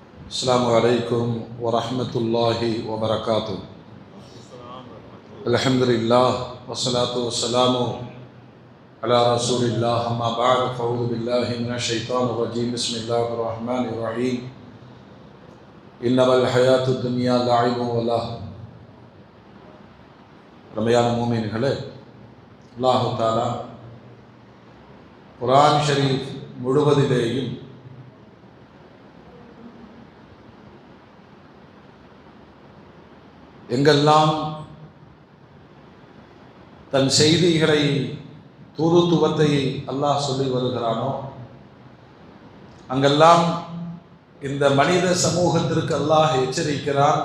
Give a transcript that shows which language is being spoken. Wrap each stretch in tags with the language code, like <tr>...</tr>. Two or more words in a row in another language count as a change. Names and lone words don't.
<ar>السلام عليكم ورحمة الله وبركاته. الحمد لله والصلاة والسلام على رسول الله. أما بعد فأعوذ بالله من الشيطان الرجيم. بسم الله الرحمن الرحيم. إنما الحياة الدنيا لعب ولهو.</ar> <ta>ரமையான மூமின்களே, அல்லாஹ் தஆலா குர்ஆன் ஷரீஃப் முழுவதிலேயும் எங்கெல்லாம் தன் செய்திகளை தூதுத்துவத்தை அல்லாஹ் சொல்லி வருகிறானோ அங்கெல்லாம் இந்த மனித சமூகத்திற்கு அல்லாஹ் எச்சரிக்கிறான்.</ta>